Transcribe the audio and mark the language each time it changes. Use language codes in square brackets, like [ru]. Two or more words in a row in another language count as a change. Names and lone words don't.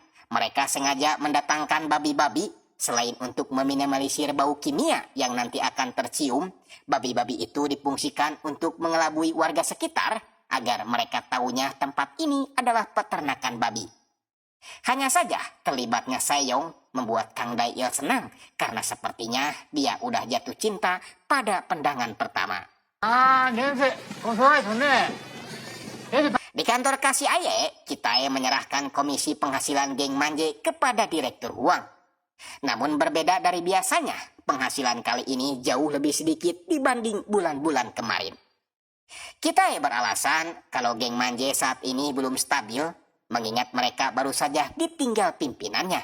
[id] Mereka sengaja mendatangkan babi-babi. Selain untuk meminimalisir bau kimia yang nanti akan tercium, babi-babi itu difungsikan untuk mengelabui warga sekitar agar mereka tahunya tempat ini adalah peternakan babi. Hanya saja terlibatnya Seyong membuat Kang Dail senang karena sepertinya dia udah jatuh cinta pada pandangan pertama. [ko] 아, 냄새 고소하게 좋네. 냄새 [id] Di kantor kasih Aye, Kitae menyerahkan komisi penghasilan geng Manje kepada Direktur Huang. Namun berbeda dari biasanya, penghasilan kali ini jauh lebih sedikit dibanding bulan-bulan kemarin. Kitae beralasan kalau geng Manje saat ini belum stabil, mengingat mereka baru saja ditinggal pimpinannya.